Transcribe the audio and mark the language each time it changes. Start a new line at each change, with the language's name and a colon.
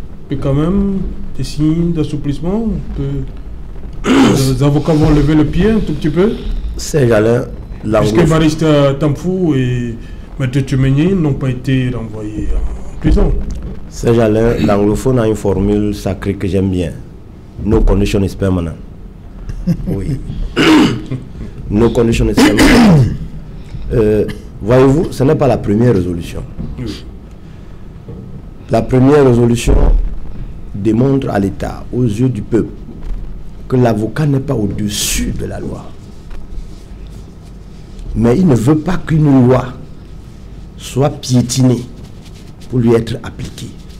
French: Et quand même, des signes d'assouplissement. Les avocats vont lever le pied un tout petit peu. C'est Jalin. Puisque Barista Tamfou et Maître Tchouméni n'ont pas été renvoyés en prison. C'est Jalin, l'anglophone a une formule sacrée que j'aime bien.
English: No condition is permanent.
French: Oui.
English: No condition is permanent.
French: Voyez-vous, ce n'est pas la première résolution. La première résolution démontre à l'État, aux yeux du peuple, que l'avocat n'est pas au-dessus de la loi. Mais il ne veut pas qu'une loi soit piétinée pour lui être appliquée.